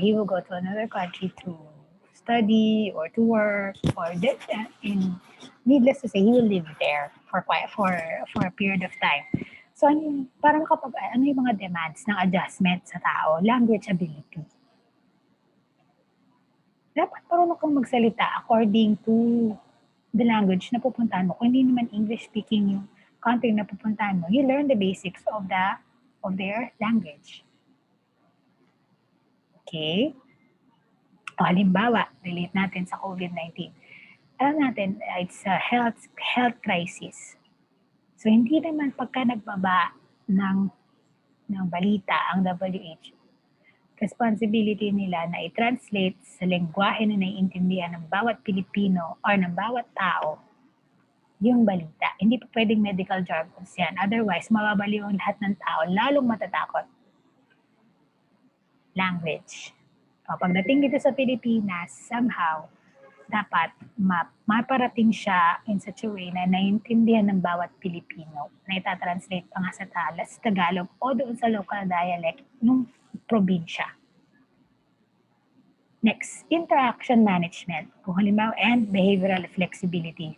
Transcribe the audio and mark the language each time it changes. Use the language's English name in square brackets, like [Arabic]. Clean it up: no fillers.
[English] He will go to another country to study or to work or needless to say, he will live there for a period of time. [Filipino] So, parang ano yung mga demands ng adjustment sa tao? [English] Language ability. [Filipino] Dapat marunong kang magsalita [English] according to the language [Filipino] na pupuntahan mo. Kung hindi naman English speaking yung country na pupuntahan mo, [English] you learn the basics of their language. [Filipino] Okay? O halimbawa, relate natin sa COVID-19. Alam natin, [English] it's a health crisis. [Filipino] So, hindi naman pagka nagbaba ng balita ang WHO, responsibility nila na i-translate sa lengguwahe na naiintindihan ng bawat Pilipino or ng bawat tao yung balita. Hindi pa pwedeng [English] medical jargons [Filipino] yan. [English] Otherwise, [Filipino] mababaliw ang lahat ng tao, lalong matatakot. Language. O, pagdating dito sa Pilipinas, somehow, dapat maparating siya [English] in such a way [Filipino] na naiintindihan ng bawat Pilipino na itatranslate pa nga sa Tagalog o doon sa local dialect ng probinsya. [English] Next, interaction management. [Filipino] Kung halimbawa, [English] and behavioral flexibility.